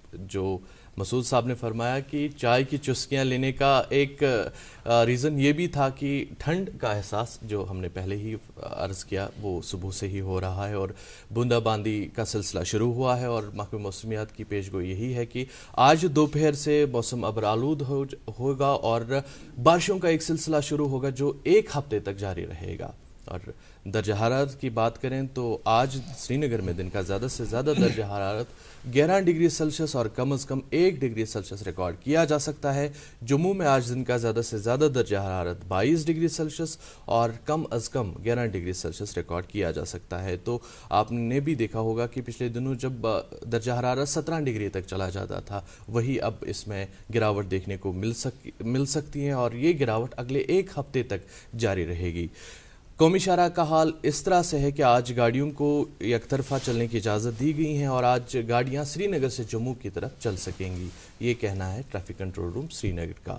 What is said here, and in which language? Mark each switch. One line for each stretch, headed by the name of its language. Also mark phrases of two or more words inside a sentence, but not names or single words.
Urdu: تو جو مسعود صاحب نے فرمایا کہ چائے کی چسکیاں لینے کا ایک ریزن یہ بھی تھا کہ ٹھنڈ کا احساس جو ہم نے پہلے ہی عرض کیا وہ صبح سے ہی ہو رہا ہے اور بوندا باندی کا سلسلہ شروع ہوا ہے، اور محکمہ موسمیات کی پیشگوئی یہی ہے کہ آج دوپہر سے موسم ابرآلود ہوگا اور بارشوں کا ایک سلسلہ شروع ہوگا جو ایک ہفتے تک جاری رہے گا۔ اور درجہ حرارت کی بات کریں تو آج سری نگر میں دن کا زیادہ سے زیادہ درجہ حرارت 11
English: degree Celsius
Urdu: اور کم از کم 1
English: degree Celsius
Urdu: ریکارڈ کیا جا سکتا ہے۔ جموں میں آج دن کا زیادہ سے زیادہ درجہ حرارت 22
English: degree Celsius
Urdu: اور کم از کم 11
English: degree Celsius
Urdu: ریکارڈ کیا جا سکتا ہے۔ تو آپ نے بھی دیکھا ہوگا کہ پچھلے دنوں جب درجہ حرارت 17 ڈگری تک چلا جاتا تھا، وہی اب اس میں گراوٹ دیکھنے کو مل سکتی ہے، اور یہ گراوٹ اگلے ایک ہفتے تک جاری رہے گی۔ قومی شاہراہ کا حال اس طرح سے ہے کہ آج گاڑیوں کو یک طرفہ چلنے کی اجازت دی گئی ہے اور آج گاڑیاں سری نگر سے جموں کی طرف چل سکیں گی، یہ کہنا ہے
English: traffic control room
Urdu: سری نگر کا۔